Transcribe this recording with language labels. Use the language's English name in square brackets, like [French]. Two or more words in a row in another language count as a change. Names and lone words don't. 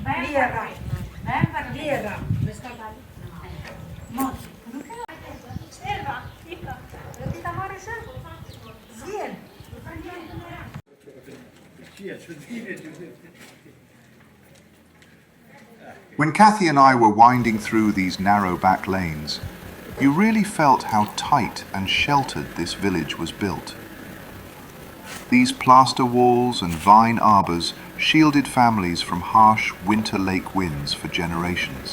[Albanian] Lera. Lera. Mos. Erba, ika. Do ti ta marrësh? Zjen. [English] When Kathy and I were winding through these narrow back lanes, you really felt how tight and sheltered this village was built. These plaster walls and vine arbors shielded families from harsh winter lake winds for generations.